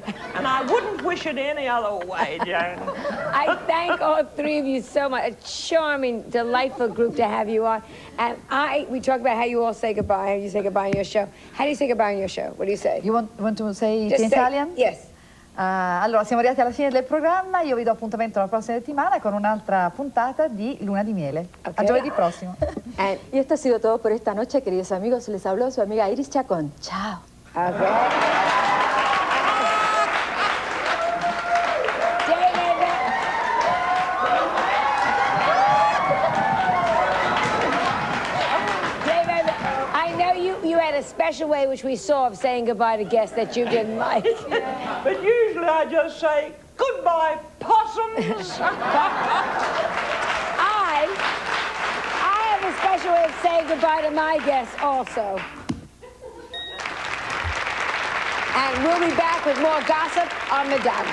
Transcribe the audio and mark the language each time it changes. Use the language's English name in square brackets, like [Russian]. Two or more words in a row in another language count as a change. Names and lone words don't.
[English] And I wouldn't wish it any other way, Joan. I thank all three of you so much. A charming, delightful group to have you on. And we talk about how you all say goodbye, how you say goodbye on your show. How do you say goodbye on your show? What do you say? You want to say it Just in Italian? Yes. [Italian] Allora, siamo arrivati alla fine del programma. Io vi do appuntamento la prossima settimana con un'altra puntata di Luna di Miele. A giovedì prossimo. [Spanish] Y esto ha sido todo por esta noche, queridos amigos. Les habló su amiga Iris Chacón. Chao. [English] A special way which we saw of saying goodbye to guests that you didn't like. But usually I just say, goodbye, possums. I have a special way of saying goodbye to my guests also. And we'll be back with more gossip on Madonna.